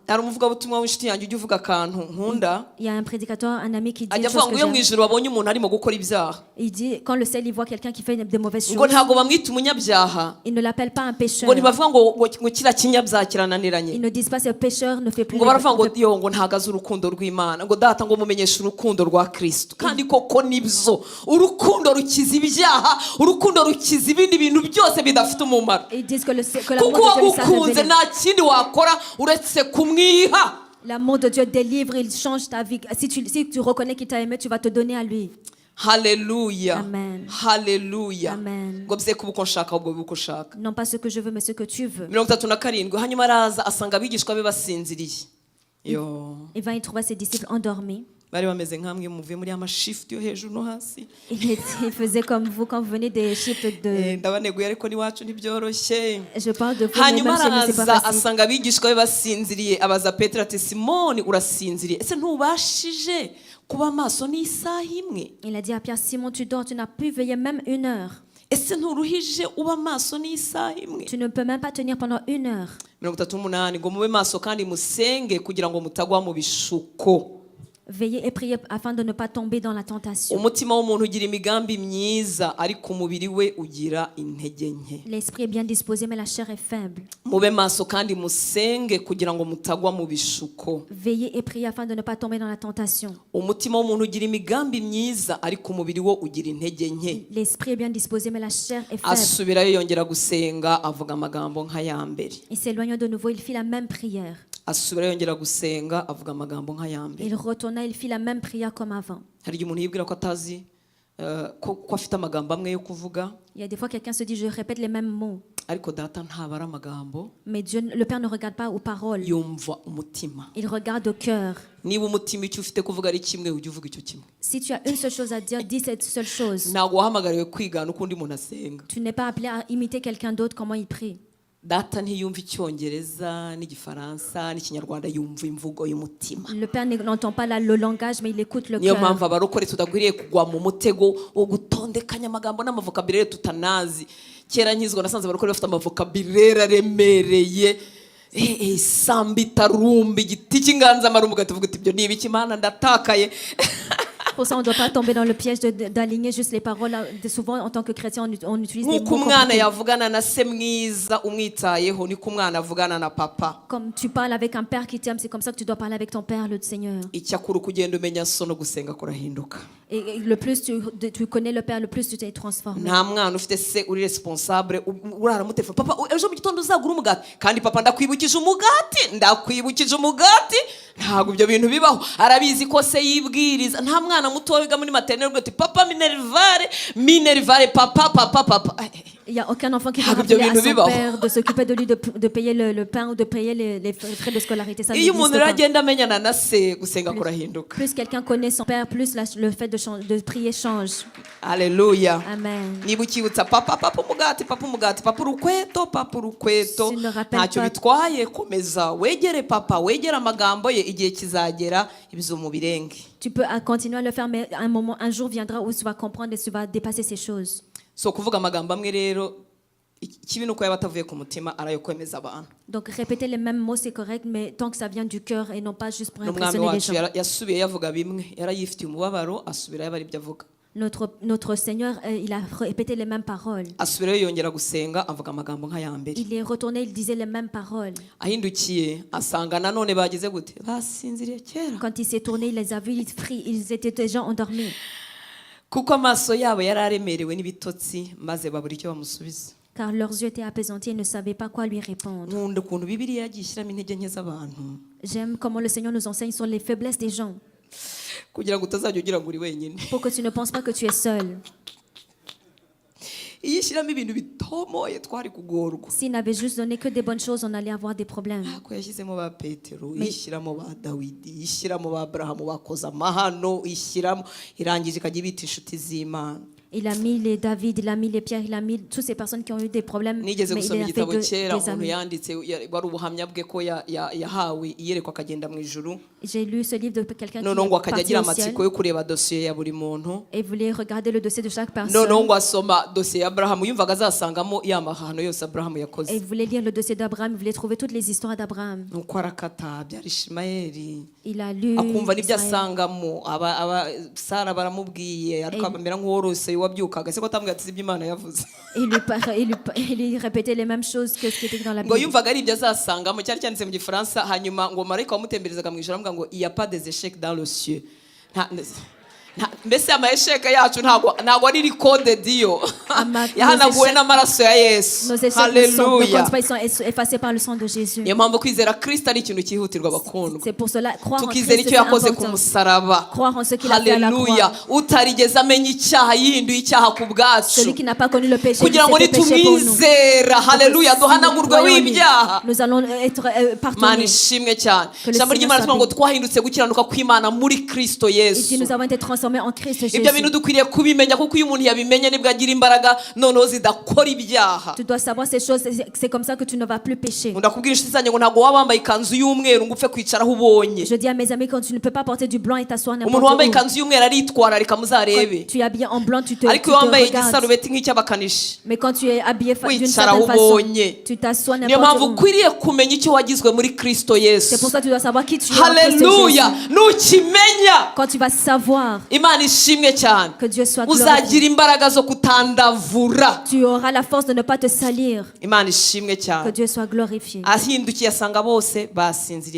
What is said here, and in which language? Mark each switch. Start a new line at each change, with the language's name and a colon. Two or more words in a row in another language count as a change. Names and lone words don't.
Kinyarwanda: hari umuvugabutumwa w'inshuti yanjye ujya uvuga akantu nkunda
French: Il y a un prédicateur, un ami qui dit
Kinyarwanda: ajya
French: une chose
Kinyarwanda: avuga ngo
French: que
Kinyarwanda: iyo mu
French: j'aime.
Kinyarwanda: ijuru babonye umuntu arimo gukora ibyaha
French: Il dit, quand le ciel il voit quelqu'un qui fait des mauvaises
Kinyarwanda: ngo
French: choses,
Kinyarwanda: ntabwo bamwita umunyabyaha
French: il ne l'appelle pas un pécheur.
Kinyarwanda: ngo ntibavuga ngo kiriya kinyabyaha kirananiranye
French: Ils ne disent pas ce pécheur ne fait plus
Kinyarwanda: ngo baravuga ngo
French: de...
Kinyarwanda: yo ngo ntabwo azi urukundo rw'Imana ngo data ngo mumenyeshe urukundo rwa Kristo kandi koko nibyo urukundo rukiza ibyaha urukundo rukiza ibindi bintu byose bidafite umumaro
French: Ils disent que l'amour
Kinyarwanda: kuko
French: de Dieu les a
Kinyarwanda: wagukunze
French: révélés.
Kinyarwanda: nta kindi wakora uretse kumwiha.
French: L'amour de Dieu délivre, il change ta vie. Si tu reconnais qu'il t'a aimé, tu vas te donner à lui.
Kinyarwanda: Haleluya, Amen. haleluya. Amen. ngo bye kuba uko nshaka ahubwo bibe uko ushaka.
French: Non pas ce que je veux, mais ce que tu veux.
Kinyarwanda: 37 hanyuma araza asanga abigishwa be basinziriye. Yo,
French: Il va y trouver ses disciples endormis.
Kinyarwanda: bari bameze nk'amwe muvuye muri amashift yo hejuru no hasi.
French: Il faisait comme vous quand vous venez des shifts de...
Kinyarwanda: ndabaneguye ariko n'iwacu ntibyoroshye.
French: Je parle de vous, mais
Kinyarwanda: hanyuma
French: même chez nous, c'est pas
Kinyarwanda: araza
French: facile.
Kinyarwanda: asanga abigishwa be basinziriye abaza Petero ati Simoni urasinziriye ese ntubashije kuba maso n'isaha imwe?
French: Il a dit à Pierre, Simon, tu dors, tu n'as pu veiller même 1 heure.
Kinyarwanda: ese nturuhije uba maso n'isaha imwe?
French: Tu ne peux même pas tenir pendant 1 heure.
Kinyarwanda: 38 ngo mube maso kandi musenge kugira ngo mutagwa mu bishuko.
French: Veillez et priez afin de ne pas tomber dans la tentation.
Kinyarwanda: umutima w'umuntu ugira imigambi myiza ariko umubiri we ugira intege nke.
French: L'esprit est bien disposé, mais la chair est faible.
Kinyarwanda: mube maso kandi musenge kugira ngo mutagwa mu bishuko.
French: Veillez et priez afin de ne pas tomber dans la tentation.
Kinyarwanda: umutima w'umuntu ugira imigambi myiza ariko umubiri wo ugira intege nke.
French: L'esprit est bien disposé, mais la chair est faible.
Kinyarwanda: asubirayo yongera gusenga avuga amagambo nk'aya mbere.
French: Il s'éloigna de nouveau, il fit la même prière.
Kinyarwanda: asubirayo yongera gusenga avuga amagambo nk'aya mbere.
French: Il retourna, il fit la même prière comme avant.
Kinyarwanda: hari igihe umuntu yibwira ko atazi ko afite amagambo amwe yo kuvuga
French: Il y a des fois quelqu'un se dit, je répète les mêmes mots.
Kinyarwanda: ariko data ntabara amagambo
French: Mais Dieu, le Père ne regarde pas aux paroles.
Kinyarwanda: yumva umutima.
French: Il regarde au cœur.
Kinyarwanda: niba umutima icyo ufite kuvuga ari kimwe ujye uvuga icyo kimwe.
French: Si tu as une seule chose à dire, dis cette seule chose.
Kinyarwanda: ntabwo wahamagariwe kwigana uko undi muntu asenga.
French: Tu n'es pas appelé à imiter quelqu'un d'autre, comment il prie.
Kinyarwanda: data ntiyumva icyongereza n'igifaransa n'ikinyarwanda yumva imvugo y'umutima.
French: Le Père n'entend pas le langage, mais il écoute le
Kinyarwanda: niyo
French: cœur.
Kinyarwanda: mpamvu abarokore tudakwiriye kugwa mu mutego wo gutondekanya amagambo n'amavokabirere tutanazi. kera nkizwa nasanze abarokore bafite amavokabirere aremereye samba itarumba igiti cy'inganzamarumbu ugahita uti ibyo ni ibiki Mana ndatakaye.
French: Pour ça, on ne doit pas tomber dans le piège d'aligner juste les paroles. Souvent, en tant que chrétien, on utilise des
Kinyarwanda: nk'uko
French: mots
Kinyarwanda: umwana
French: compliqués.
Kinyarwanda: yavugana na se mwiza umwitayeho niko umwana avugana na papa.
French: Comme tu parles avec un père qui t'aime, c'est comme ça que tu dois parler avec ton père, le Seigneur.
Kinyarwanda: icyakura uko ugenda umenya so no gusenga kurahinduka.
French: Et le plus tu connais le Père, le plus tu t'es transformé.
Kinyarwanda: nta mwana ufite se uri responsable urara mutelefone papa ejo mu gitondo uzagura umugati kandi papa ndakwibukije umugati ntabwo ibyo bintu bibaho. arabizi ko se yibwiriza. nta mwana muto wiga muri maternelle uti papa minervare papa.
French: Il n'y a aucun enfant qui Ah, va rappeler à
Kinyarwanda: ibyo
French: son
Kinyarwanda: bintu bibaho.
French: père de s'occuper de lui, de payer le pain ou de payer les frais de scolarité. Ça
Kinyarwanda: iyo umuntu
French: n'existe
Kinyarwanda: rero
French: pas.
Kinyarwanda: agenda amenyana na se gusenga kurahinduka.
French: Plus quelqu'un connaît son père, plus le fait de prier change.
Kinyarwanda: Haleluya. Amen. niba ukibutsa papa umugati papa urukweto
French: Tu ne rappelles
Kinyarwanda: ntacyo
French: pas-
Kinyarwanda: bitwaye komeza wegere papa wegere amagambo ye igihe kizagera ibyo mu birenge.
French: Tu peux continuer à le faire, mais un jour viendra où tu vas comprendre et tu vas dépasser ces choses.
Kinyarwanda: so kuvuga amagambo amwe rero ikibi nuko yaba atavuye ku mutima arayo kwemeza abantu.
French: Donc répéter les mêmes mots, c'est correct, mais tant que ça vient du cœur et non pas juste pour
Kinyarwanda: n'umwami
French: impressionner les
Kinyarwanda: wacu
French: gens.
Kinyarwanda: yasubiye yavuga bimwe yarayifitiye umubabaro asubirayo aba aribyo avuga.
French: Notre Seigneur, il a répété les mêmes paroles.
Kinyarwanda: asubirayo yongera gusenga avuga amagambo nk'aya mbere.
French: Il est retourné, il disait les mêmes paroles.
Kinyarwanda: ahindukiye asanga nanone bagize gute basinziriye kera
French: Quand il s'est tourné, il les a vus, ils étaient déjà endormis.
Kinyarwanda: kuko amaso yabo yari aremerewe n'ibitotsi maze babura icyo bamusubiza.
French: Car leurs yeux étaient apesantis et ne savaient pas quoi lui répondre.
Kinyarwanda: nkunda ukuntu bibiliya yagiye ishyiramo intege nke z'abantu
French: J'aime comment le Seigneur nous enseigne sur les faiblesses des gens,
Kinyarwanda: kugira ngo utazajya ugira ngo uri wenyine.
French: pour que tu ne penses pas que tu es seul.
Kinyarwanda: iyo ishyiramo ibintu bitomoye twari kugorwa.
French: S'il n'avait juste donné que des bonnes choses, on allait avoir des problèmes.
Kinyarwanda: ntabwo yashyizemo ba petero ishyiramo ba dawidi ishyiramo ba aburahamu bakoze amahano ishyiramo irangije ikajya ibita inshuti z'imana.
French: Il a mis les David, il a mis les Pierre, il a mis toutes ces personnes qui ont eu des problèmes. Mais
Kinyarwanda: nigeze
French: il
Kinyarwanda: gusoma
French: a fait
Kinyarwanda: igitabo
French: des
Kinyarwanda: kera umuntu
French: amis.
Kinyarwanda: yanditse wari ubuhamya bwe ko yahawe iyerekwa akagenda mu ijuru
French: J'ai lu ce livre de quelqu'un qui
Kinyarwanda: noneho ngo
French: est
Kinyarwanda: akajya
French: parti
Kinyarwanda: agira
French: au ciel
Kinyarwanda: amatsiko yo kureba dosiye ya buri muntu
French: et voulait regarder le dossier de chaque
Kinyarwanda: noneho
French: personne.
Kinyarwanda: ngo asoma dosiye ya Aburahamu yumvaga azasangamo ya mahano yose Aburahamu yakoze
French: Et il voulait lire le dossier d'Abraham, il voulait trouver toutes les histoires d'Abraham.
Kinyarwanda: nuko arakata byari Ishimayeli
French: Il a lu
Kinyarwanda: akumva n'ibyo
French: Israël.
Kinyarwanda: asangamo Sara baramubwiye ariko amera nk'uworose wabyukaga se ko atambwiye ati ibyo Imana yavuze
French: Et il lui répétait les mêmes choses que ce qui était dans la
Kinyarwanda: ngo
French: Bible.
Kinyarwanda: yumvaga ari ibyo azasangamo cyari cyanditse mu gifaransa hanyuma ngo marayika wamutemberezaga mu ijoro aramubwira ngo
French: il y a pas des échecs dans le cieux
Kinyarwanda: mbese amasheke yacu ntabwo ari rikode diyo yahanaguwe n'amaraso ya Yesu.
French: Nos échecs ne
Kinyarwanda: Haleluya.
French: comptent pas, ils sont effacés par le sang de Jésus.
Kinyarwanda: niyo mpamvu kwizera Kristo ari ikintu cyihutirwa bakundwa
French: C'est pour cela, croire en
Kinyarwanda: tukizera
French: Christ,
Kinyarwanda: icyo
French: c'est
Kinyarwanda: yakoze ku
French: important.
Kinyarwanda: musaraba.
French: Croire en ce qu'il a fait à la
Kinyarwanda: Haleluya.
French: croix.
Kinyarwanda: utarigeze amenya icyaha yihinduye icyaha ku bwacu
French: Celui qui n'a pas connu le péché, il
Kinyarwanda: kugira ngo
French: s'est fait péché pour nous.
Kinyarwanda: nitumwizera haleluya
French: Si nous
Kinyarwanda: duhanagurwe
French: croyons en lui,
Kinyarwanda: w'ibyaha.
French: nous allons être
Kinyarwanda: Mana
French: pardonnés.
Kinyarwanda: ishimwe cyane
French: Que le
Kinyarwanda: ijambo
French: Seigneur
Kinyarwanda: ry'Imana rivuga ngo
French: s'habille.
Kinyarwanda: twahindutse gukiranuka kw'Imana muri Kristo
French: Et
Kinyarwanda: Yesu.
French: si nous avons été transformés en Christ Jésus,
Kinyarwanda: ibyo bintu dukwiriye kubimenya kuko iyo umuntu yabimenye nibwo agira imbaraga noneho zidakora ibyaha.
French: tu dois savoir ces choses. C'est comme ça que tu ne vas plus pécher.
Kinyarwanda: ndakubwira inshuti zanjye ngo ntabwo waba wambaye ikanzu y'umweru ngo upfe kwicara aho ubonye.
French: Je dis à mes amis, quand tu ne peux pas porter du blanc et t'asseoir
Kinyarwanda: umuntu
French: n'importe
Kinyarwanda: wambaye
French: où.
Kinyarwanda: ikanzu y'umweru aritwararika muzarebe
French: Quand tu es habillé en blanc, tu te
Kinyarwanda: ariko iyo wambaye
French: regardes.
Kinyarwanda: igisarubeti nk'icy'abakanishi
French: Mais quand tu es habillé d'une
Kinyarwanda: wicara aho
French: certaine façon,
Kinyarwanda: ubonye.
French: tu t'assois
Kinyarwanda: niyo
French: n'importe
Kinyarwanda: mpamvu
French: où.
Kinyarwanda: ukwiriye kumenya icyo wagizwe muri Kristo Yesu.
French: C'est pour ça que tu dois savoir qui tu es en Christ
Kinyarwanda: haleluya
French: Jésus.
Kinyarwanda: nukimenya
French: Quand tu vas savoir
Kinyarwanda: Imana ishimwe cyane
French: que Dieu soit glorifié,
Kinyarwanda: uzagira imbaraga zo kutandavura.
French: tu auras la force de ne pas te salir.
Kinyarwanda: Imana ishimwe
French: Que
Kinyarwanda: cyane
French: Dieu soit glorifié.
Kinyarwanda: ahindukiye asanga bose basinziriye